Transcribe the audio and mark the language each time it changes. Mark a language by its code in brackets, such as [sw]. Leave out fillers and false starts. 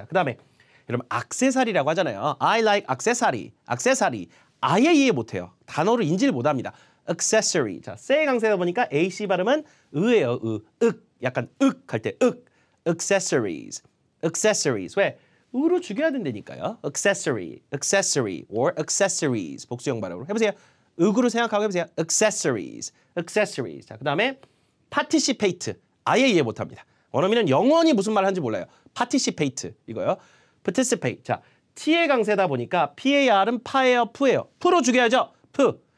[ko] 자, 그 다음에 여러분 액세서리라고 하잖아요. [en] I like accessory. [ko] 아예 이해 못해요. 단어를 인지를 못합니다. [en] accessory. [ko] 자, 세 강세다 보니까 AC 발음은 의예요. 약간 할 때 accessories. 왜? 으로 죽여야 된다니까요. [en] accessory or accessories. [ko] 복수형 발음으로 해보세요. 으로 생각하고 해보세요. accessories. 자, 그 다음에 participate. 아예 이해 못합니다. 원어민은 영원히 무슨 말 하는지 몰라요. participate 이거요. [en] participate. [ko] 자, T의 강세다 보니까 PAR은 파예요, 푸예요. 푸로 죽여야죠. 푸.